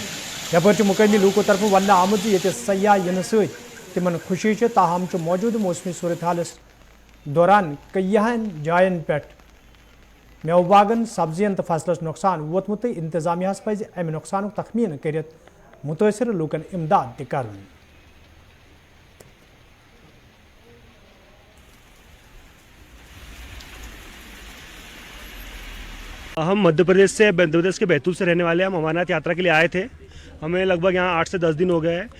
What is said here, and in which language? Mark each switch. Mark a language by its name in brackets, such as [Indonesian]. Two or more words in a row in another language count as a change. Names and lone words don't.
[Kashmiri] यपर मुकामी लूको तरफ वन आमत ये सयाह इन तिमन खुशी ताहम मौजूद मौसमी सूरत हालस दौरान कईहन जायन पे मेव बागन, सब्जियन तो फसलस नुकसान वोतमुत। इंतजामिया पज अमि नुकसान तखमीन कर मुतासर लूकन इमदाद कर। [Hindi] हम मध्य प्रदेश के बैतूल से रहने वाले हैं। हम अमरनाथ यात्रा के लिए आए थे। हमें लगभग यहाँ 8 से 10 दिन हो गए हैं।